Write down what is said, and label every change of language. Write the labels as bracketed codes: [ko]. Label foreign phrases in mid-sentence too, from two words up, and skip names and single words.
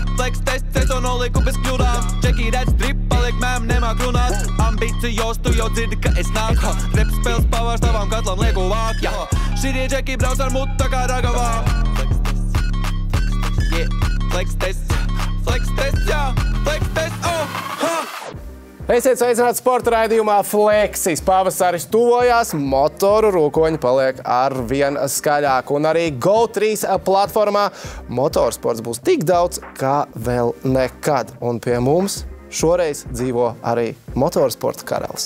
[en] Flex test, [lv] es to noliku bez kļūdām. Čeki redz drip, paliek mēm, nemāk runāt. Ambicijos, tu jau dzirdi, ka es nāku. Rep spēles pavārs tavam katlam lieku vāk, jā. Šitie čeki brauc ar mutu tā kā ragavām. [en] Flex test, jā, flex test, ha! [lv] Esiet sveicināti sporta raidījumā Flexis. Pavasaris tuvojās, motoru rūkoņi paliek arvien skaļāk. Un arī Go3 platformā motorsports būs tik daudz, kā vēl nekad. Un pie mums šoreiz dzīvo arī motorsporta karalis.